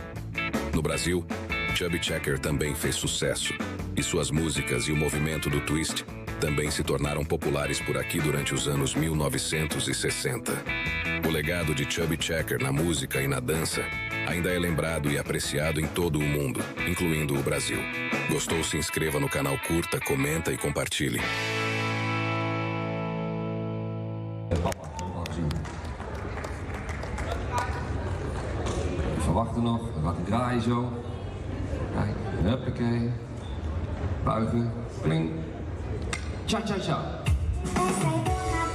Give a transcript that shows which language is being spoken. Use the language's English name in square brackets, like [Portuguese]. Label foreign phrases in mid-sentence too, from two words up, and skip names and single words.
[Portuguese] No Brasil, Chubby Checker também fez sucesso, e suas músicas e o movimento do twist também se tornaram populares por aqui durante os anos 1960. O legado de Chubby Checker na música e na dança ainda é lembrado e apreciado em todo o mundo, incluindo o Brasil. Gostou? Se inscreva no canal, curta, comenta e compartilhe. [Dutch] We verwachten nog, dan gaat hij draaien zo. Kijk, huppakee. Buigen, pling. Cha cha cha.